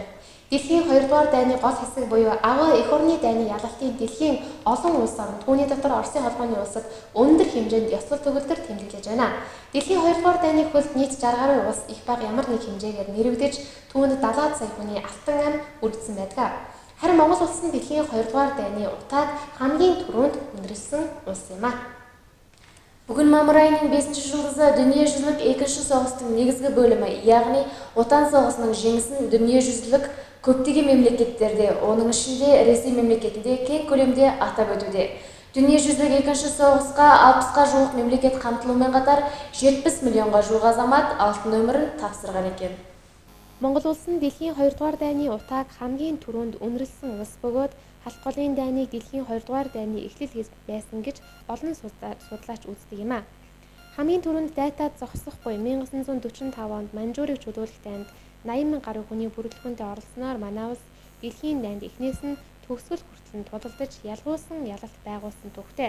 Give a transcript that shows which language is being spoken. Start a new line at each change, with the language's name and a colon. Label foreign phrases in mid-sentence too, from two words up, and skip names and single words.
Mongolian: Дэлхийн 2 дугаар дайны гол хэсэг буюу Аваа эх орны дайны ялалтын дэлхийн олон улс орнд түүний дотор Оросын холбооны улсад өндөр хэмжээнд ёслол төгөлдөр тэмдэглэж байна. Дэлхийн 2 дугаар дайны хөлд нийт 60 гаруй улс их бага ямар нэг хэмжээгээр нэрвэгдэж түүнд 70 сая хүний алтан ам үрдсэн байдаг. Харин Монгол улс нь дэлхийн 2 дугаар дайны утааг хамгийн түрүүнд үндэрлсэн улс юм а.
Kazakh: Бүгін мамыр айының 5-ші жылдызы дүниежүзілік екінші соғыстың негізгі бөлімі, яғни Отан соғысының жеңісін дүниежүзілік көптеген мемлекеттерде, оның ішінде Ресей мемлекетінде кең көлемде атап өтуде. Дүниежүзілік екінші соғысқа 60-қа жуық мемлекет қамтылумен қатар 70 миллионға жуық азамат алтын өмірін тапсырған екен.
Mongolian: Монгол улс нь дэлхийн 2 дугаар дайны утааг хамгийн түрүүнд үнэрлсэн улс бөгөөд халах голын дайныг дэлхийн 2 дугаар дайны эхлэл хэсэг байсан гэж олон судлаач үздэг юм а. Хамгийн түрүүнд дайтад зогсох буй 1945 онд Манжуурыг чөлөөлөх дайнд 80,000 гаруй хүний бүрэлдэхүүнтэй оролцсноор манай улс дэлхийн дайнд эхнээс нь төгсгөл хүртэл тулалдаж ялгуулсан ялалт байгуулсан түүхтэй.